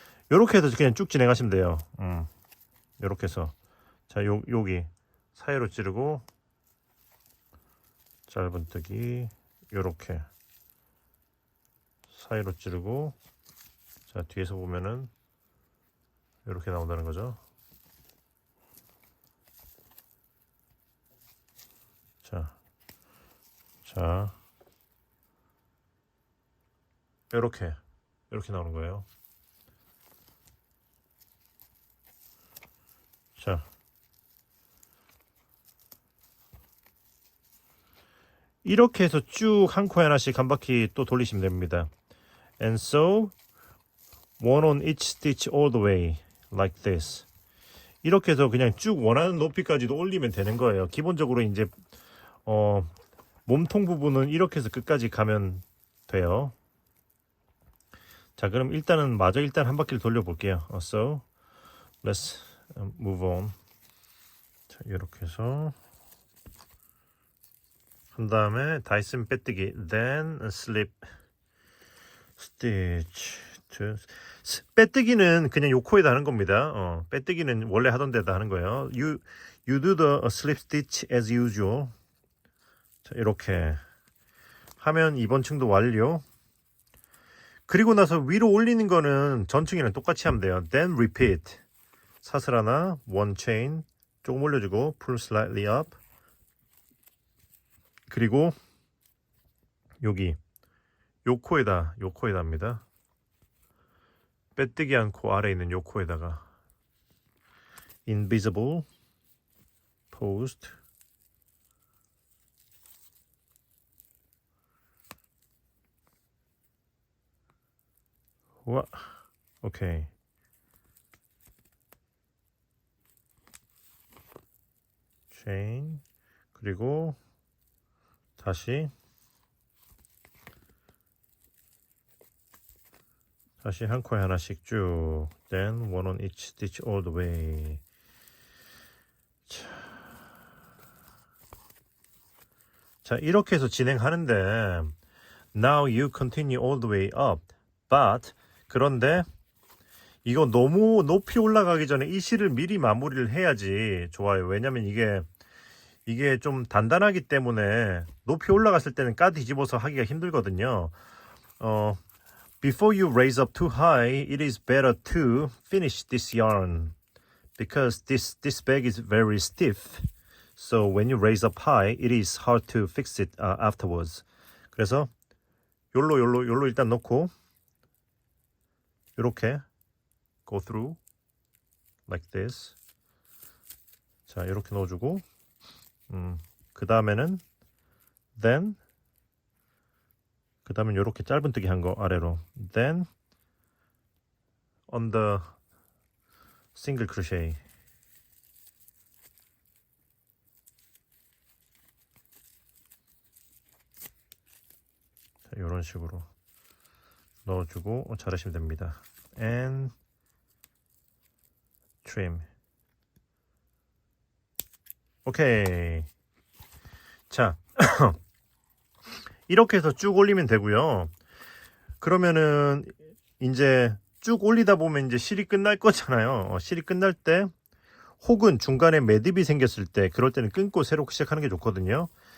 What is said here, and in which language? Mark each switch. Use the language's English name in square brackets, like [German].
[Korean] 요렇게 해서 그냥 쭉 진행하시면 돼요. 요렇게 해서 자, 여기 사이로 찌르고 짧은뜨기 요렇게 사이로 찌르고 자, 뒤에서 보면은 요렇게 나온다는 거죠. 자, 요렇게 나오는 거예요. 자, 이렇게 해서 쭉 한 코에 하나씩 한 바퀴 또 돌리시면 됩니다. [English] And so one on each stitch all the way like this. [Korean] 이렇게 해서 그냥 쭉 원하는 높이까지도 올리면 되는 거예요. 기본적으로 이제 몸통 부분은 이렇게 해서 끝까지 가면 돼요. 자, 그럼 일단 한 바퀴를 돌려볼게요. [English] So let's move on. [Korean] 자, 이렇게 해서 한 다음에 다이슨 빼뜨기. [English] Then slip stitch to. [Korean] 빼뜨기는 그냥 요 코에다 하는 겁니다. 빼뜨기는 원래 하던 데다 하는 거예요. [English] You do the slip stitch as usual. [Korean] 자, 이렇게 하면 이번 층도 완료. 그리고 나서 위로 올리는 거는 전 층이랑 똑같이 하면 돼요. [English] Then repeat. [Korean] 사슬 하나, [English] one chain [Korean] 조금 올려주고 [English] pull slightly up. [Korean] 그리고 여기 요 코에다 합니다. 빼뜨기 한 코 아래에 있는 요 코에다가 [English] invisible post. [Korean] 와, 오케이. [English] chain [Korean] 그리고 다시 한 코에 하나씩 쭉 [English] then one on each stitch all the way. [Korean] 자 이렇게 해서 진행하는데 [English] now you continue all the way up but [Korean] 그런데 이거 너무 높이 올라가기 전에 이 실을 미리 마무리를 해야지 좋아요. 왜냐면 이게 좀 단단하기 때문에 높이 올라갔을 때는 까 뒤집어서 하기가 힘들거든요. [English] Before you raise up too high, it is better to finish this yarn because this bag is very stiff. So when you raise up high, it is hard to fix it afterwards. [Korean] 그래서 요로 일단 넣고 이렇게 [English] go through like this. [Korean] 자 이렇게 넣어주고 그 다음에는 [English] then [Korean] 그 다음엔 이렇게 짧은뜨기 한 거 아래로 [English] then on the single crochet [Korean] 자, 이런 식으로 넣어주고 잘하시면 됩니다. [English] and trim [Korean] 오케이. 자 이렇게 해서 쭉 올리면 되고요. 그러면은 이제 쭉 올리다 보면 이제 실이 끝날 거잖아요. 실이 끝날 때 혹은 중간에 매듭이 생겼을 때 그럴 때는 끊고 새로 시작하는 게 좋거든요.